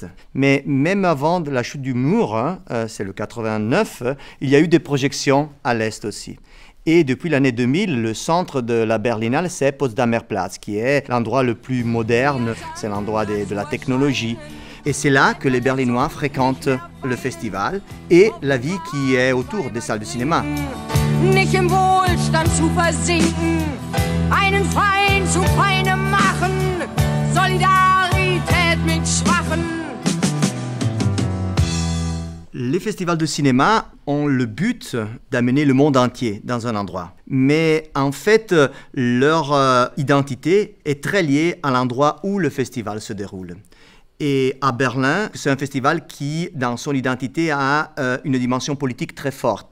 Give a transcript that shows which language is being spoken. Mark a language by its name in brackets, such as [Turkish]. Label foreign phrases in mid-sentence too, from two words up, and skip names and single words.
[French] Mais même avant la chute du mur, c'est le 89, il y a eu des projections à l'est aussi. Et depuis l'année 2000, le centre de la Berlinale, c'est Potsdamer Platz, qui est l'endroit le plus moderne, c'est l'endroit de la technologie. Et c'est là que les Berlinois fréquentent le festival et la vie qui est autour des salles de cinéma. [German] Nicht im Wohlstand zu versinken, einen Feind zu Feinde machen, Solidarität mit Schwachen. [French] Les festivals de cinéma ont le but d'amener le monde entier dans un endroit. Mais en fait, leur identité est très liée à l'endroit où le festival se déroule. Et à Berlin, c'est un festival qui, dans son identité, a une dimension politique très forte.